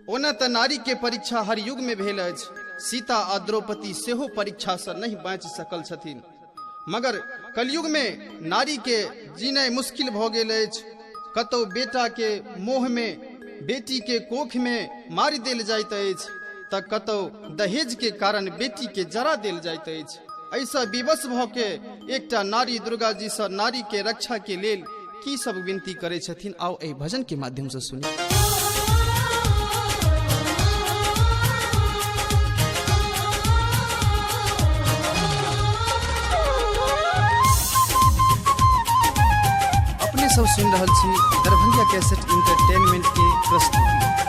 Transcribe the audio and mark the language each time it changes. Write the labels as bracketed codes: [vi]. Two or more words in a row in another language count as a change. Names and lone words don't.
[mai] ओना तऽ नारी के परीक्षा हर युग में भेल अछि। सीता आ द्रौपदी सेहो परीक्षा से नहीं बाँचि सकल छथिन, मगर कलयुग में नारी के जीनाइ मुश्किल भऽ गेल अछि। कतौ बेटा के मोह में बेटी के कोख में मारि देल जाइत अछि, तऽ कतौ दहेज के कारण बेटी के जरा देल जाइत अछि। ऐसा विवश भऽ के एकटा नारी दुर्गा जी से नारी के रक्षा के लेल की सब विनती करे छथिन, आओ एहि भजन के माध्यम से सुनी। अपने सब सुन रहल छी दरभंगा कैसेट इंटरटेनमेंट के प्रस्तुति।